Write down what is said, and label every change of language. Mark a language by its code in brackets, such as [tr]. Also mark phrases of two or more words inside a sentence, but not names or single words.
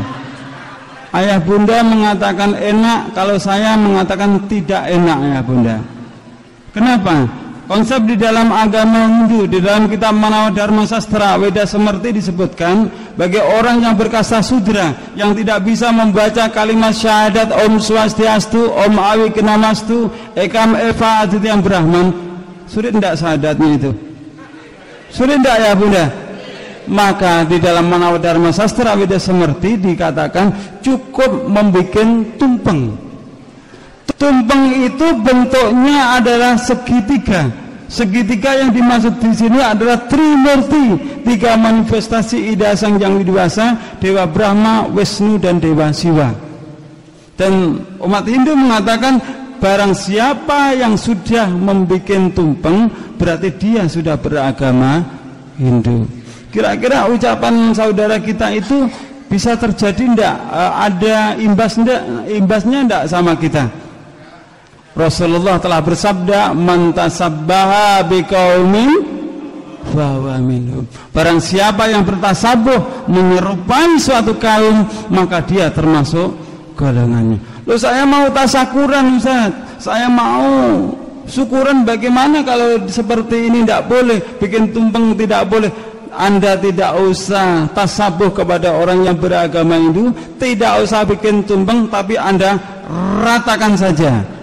[id] Ayah bunda mengatakan enak, kalau saya mengatakan tidak enak ayah bunda. Kenapa? Konsep di dalam agama Hindu, di dalam kitab Manawa Dharma Sastra Weda Semerti disebutkan, bagi orang yang berkasta sudra yang tidak bisa membaca kalimat syahadat [sa] ॐ स्वस्त्यस्तु ॐ अविघ्न नमस्तु एकम् एव अद्वितीयं ब्रह्म, [id] sulit tidak syahadatnya itu? Sulit tidak ya bunda? Maka di dalam Manawa Dharma Sastra Weda Semerti dikatakan cukup membuat tumpeng. Tumpeng itu bentuknya adalah segitiga. Segitiga yang dimaksud di sini adalah Trimurti, tiga manifestasi Ida Sang Yang Widiwasa, Dewa Brahma, Wisnu dan Dewa Siwa. Dan umat Hindu mengatakan barang siapa yang sudah membuat tumpeng berarti dia sudah beragama Hindu. Kira-kira ucapan saudara kita itu bisa terjadi enggak? Ada imbasnya enggak sama kita? Rasulullah telah bersabda, [ar] "من تشبه بقوم فهو منهم." [id] Barang siapa yang bertasabuh menyerupai suatu kaum, maka dia termasuk golongannya. Loh, saya mau tasakuran, Ustaz. Saya mau syukuran, bagaimana kalau seperti ini tidak boleh, bikin tumpeng tidak boleh. Anda tidak usah tasabuh kepada orang yang beragama Hindu, tidak usah bikin tumpeng, tapi Anda ratakan saja.